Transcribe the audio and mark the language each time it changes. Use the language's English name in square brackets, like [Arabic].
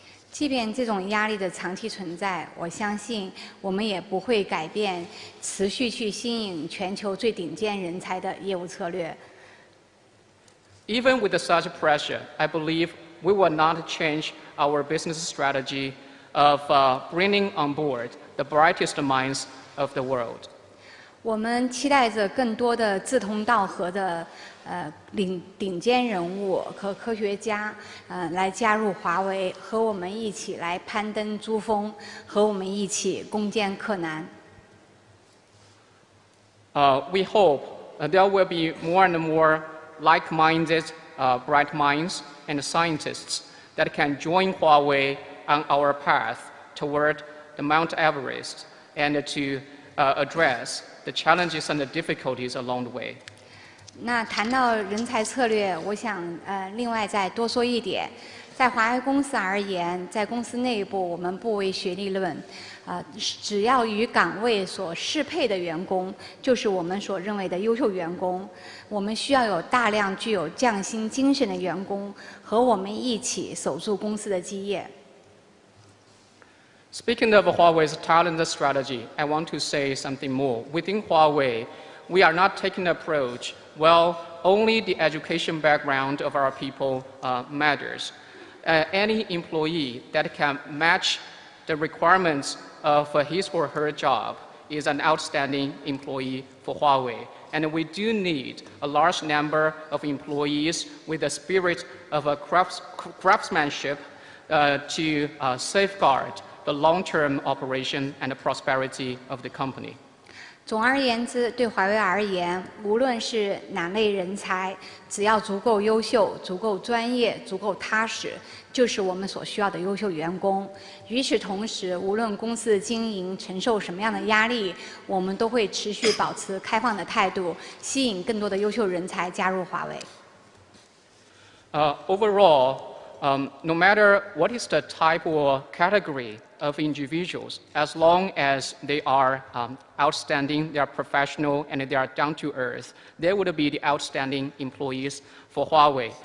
[Chinese] 即便这种压力的长期存在，我相信我们也不会改变持续去吸引全球最顶尖人才的业务策略。 [English] Even with such pressure, I believe we will not change our business strategy of bringing on board the brightest minds of the world. [Chinese] 我们期待着更多的志同道合的顶尖人物和科学家来加入华为，和我们一起来攀登珠峰，和我们一起攻坚克难。 [English] We hope there will be more and more like-minded, bright minds and scientists that can join Huawei on our path toward the Mount Everest and to address the challenges and the difficulties along the way. [Chinese] 那谈到人才策略，我想另外再多说一点，在华为公司而言，在公司内部我们不为学历论，只要与岗位所适配的员工，就是我们所认为的优秀员工。我们需要有大量具有匠心精神的员工，和我们一起守住公司的基业。 [English] Speaking of Huawei's talent strategy, I want to say something more. Within Huawei, we are not taking the approach, well, only the education background of our people matters. Any employee that can match the requirements of his or her job is an outstanding employee for Huawei. And we do need a large number of employees with a spirit of craftsmanship to safeguard the long-term operation and the prosperity of the company. [Chinese] 总而言之，对华为而言，无论是哪类人才，只要足够优秀、足够专业、足够踏实，就是我们所需要的优秀员工。与此同时，无论公司的经营承受什么样的压力，我们都会持续保持开放的态度，吸引更多的优秀人才加入华为。 [English] Overall, no matter what is the type or category of individuals, as long as they are outstanding, they are professional, and they are down to earth, they would be the outstanding employees for Huawei.